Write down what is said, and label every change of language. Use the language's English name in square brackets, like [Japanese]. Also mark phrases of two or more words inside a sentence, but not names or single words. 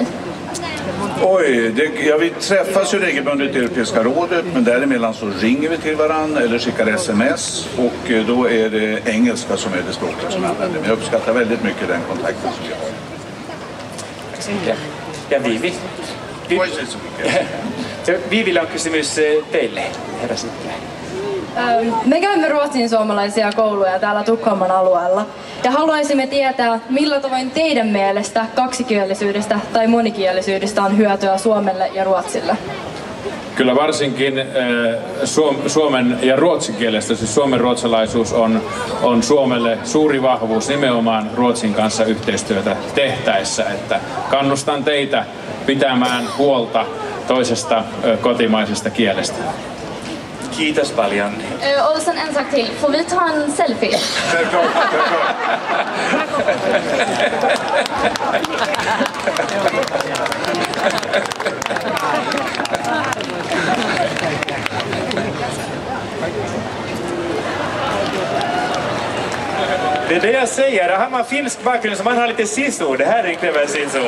[Swedish] Oj, vi träffas ju regelbundet i Europeiska rådet, men däremellan så ringer vi till varandra eller skickar sms, och då är det engelska som är det språket som använder. Men jag uppskattar väldigt mycket den kontakten som vi har. Tack så mycket. Ja, Vivi. [Finnish] Vivillä on kysymys teille, herra Sipilä. Me käymme ruotsinsuomalaisia kouluja täällä Tukholman alueella ja haluaisimme tietää, millä tavoin teidän mielestä kaksikielisyydestä tai monikielisyydestä on hyötyä Suomelle ja Ruotsille? Kyllä varsinkin suomen ja ruotsin kielestä, siis suomenruotsalaisuus on Suomelle suuri vahvuus nimenomaan Ruotsin kanssa yhteistyötä tehtäessä, että kannustan teitä pitämään huolta toisesta kotimaisesta kielestä. Kiitos paljon. [Swedish] Och sen en sak till, får vi ta en selfie? Det är det jag säger, har man finsk bakgrund så man har lite sisu, det här är inte väl sisu.